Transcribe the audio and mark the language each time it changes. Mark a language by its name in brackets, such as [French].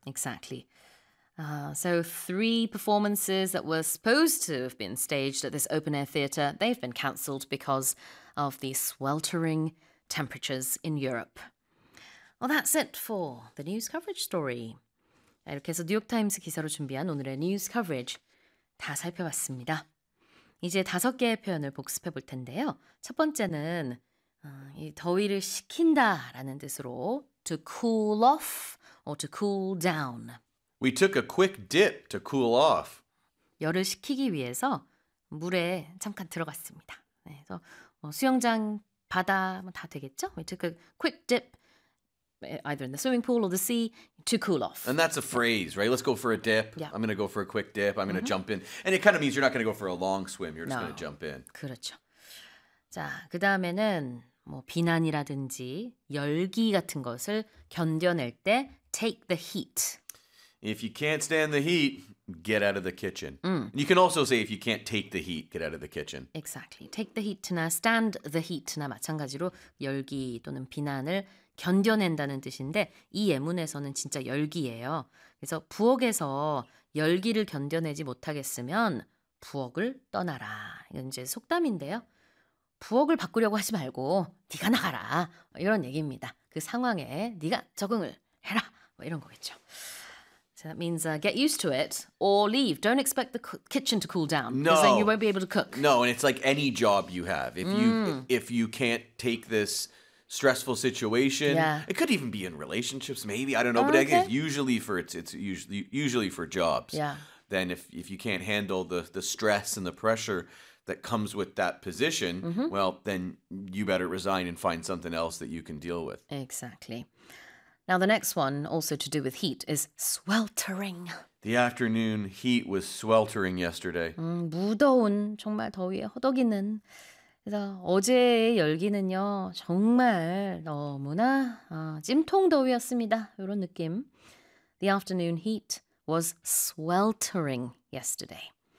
[English] Exactly. So 3 performances that were supposed to have been staged at this open-air theatre, they've been cancelled because of the sweltering temperatures in Europe. Well, that's it for the news coverage story. [Korean] 이렇게 해서 뉴욕타임스 기사로 준비한 오늘의 뉴스 커버리지 다 살펴봤습니다. 이제 다섯 개의 표현을 복습해 볼 텐데요. 첫 번째는 이 더위를 식힌다라는 뜻으로 [English] to cool off or to cool down. We took a quick dip to cool off. [Korean] 열을 식히기 위해서 물에 잠깐 들어갔습니다. 네, 그래서 뭐 수영장 바다 뭐다 되겠죠? [English] We took a quick dip either in the swimming pool or the sea to cool off. And that's a phrase, right? Let's go for a dip. Yeah. I'm going to go for a quick dip. I'm going to jump in. And it kind of means you're not going to go for a long swim. You're just going to jump in. [Korean] 그렇죠. 자, 그다음에는 뭐 비난이라든지 열기 같은 것을 견뎌낼 때 [English] take the heat. If you can't stand the heat, get out of the kitchen. You can also say if you can't take the heat, get out of the kitchen. [Korean] Exactly. [English] Take the heat [Korean] 나 [English] stand the heat [Korean] 나 마찬가지로 열기 또는 비난을 견뎌낸다는 뜻인데 이 예문에서는 진짜 열기예요. 그래서 부엌에서 열기를 견뎌내지 못하겠으면 부엌을 떠나라. 이건 이제 속담인데요. 부엌을 바꾸려고 하지 말고 네가 나가라. 이런 얘기입니다. 그 상황에 네가 적응을 해라. 뭐 이런 거겠죠. [English] So that means get used to it or leave. Don't expect the kitchen to cool down. No. Because then you won't be able to cook. No, and it's like any job you have. If you can't take this stressful situation, yeah. It could even be in relationships, maybe. I don't know. Okay. But it's usually for jobs. Yeah. Then if you can't handle the stress and the pressure that comes with that position, well, then you better resign and find something else that you can deal with. Exactly. Now, the next one, also to do with heat, is sweltering. The afternoon heat was sweltering yesterday. [Korean] 무더운, 정말 더위에 허덕이는. 그래서 어제의 열기는요, 정말 너무나 찜통 더위였습니다. 이런 느낌. [English] The afternoon heat was sweltering yesterday.